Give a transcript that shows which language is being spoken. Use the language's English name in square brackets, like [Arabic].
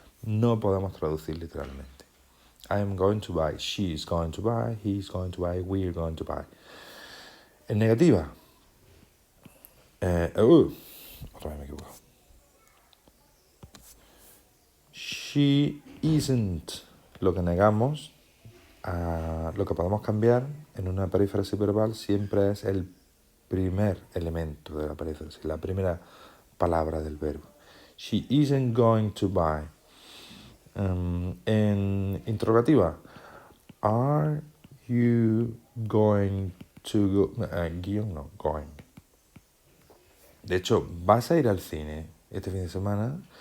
[Spanish] No podemos traducir literalmente. [English] I am going to buy, she's going to buy, he's going to buy, we're going to buy. [Spanish] En negativa. Otra vez me equivoco. [English] She isn't. [Spanish] Lo que negamos, lo que podemos cambiar en una perífrasis verbal siempre es el primer elemento de la perífrasis, la primera palabra del verbo. [English] She isn't going to buy. En interrogativa, are you going to go? [Spanish] Guión no, going. De hecho, ¿vas a ir al cine este fin de semana?